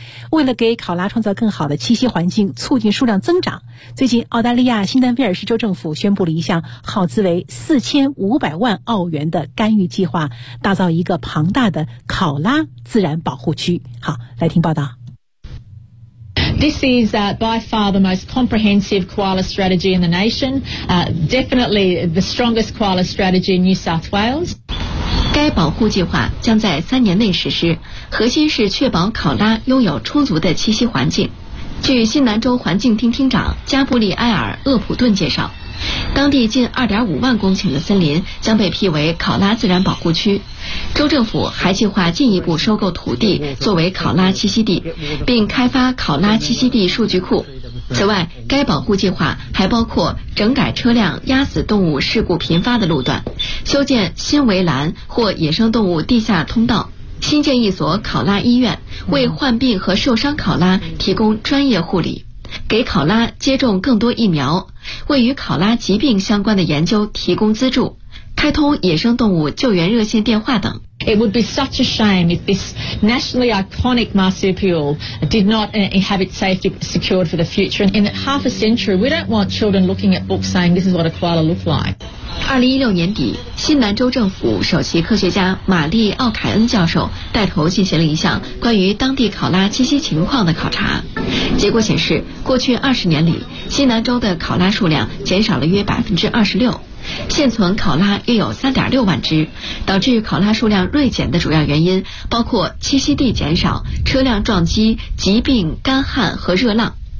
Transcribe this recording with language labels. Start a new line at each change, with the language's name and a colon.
Chinese: 为了给考拉创造更好的栖息环境，促进数量增长，最近澳大利亚新南威尔士州政府宣布了一项耗资为4500万澳元的干预计划，打造一个庞大的考拉自然保护区。好，来听报道。
English: This is by far the most comprehensive koala strategy in the nation, definitely the strongest koala strategy in New South Wales.
Chinese: 该保护计划将在3年内实施，核心是确保考拉拥有充足的栖息环境。据新南州环境厅厅长加布里埃尔·厄普顿介绍，当地近2.5万公顷的森林将被辟为考拉自然保护区。州政府还计划进一步收购土地作为考拉栖息地，并开发考拉栖息地数据库。此外，该保护计划还包括整改车辆压死动物事故频发的路段，修建新围栏或野生动物地下通道，新建一所考拉医院，为患病和受伤考拉提供专业护理，给考拉接种更多疫苗，为与考拉疾病相关的研究提供资助，开通野生动物救援热线电话等。
English: It would be such a shame if this nationally iconic marsupial did not have its safety secured for the future. In half a century, we don't want children looking at books saying this is what a koala looks like.
Chinese: 2016年底，新南州政府首席科学家玛丽·奥凯恩教授带头进行了一项关于当地考拉栖息情况的考察。结果显示，过去20年里，新南州的考拉数量减少了约26%。现存考拉约有3.6万只，导致考拉数量锐减的主要原因包括栖息地减少、车辆撞击、疾病、干旱和热浪。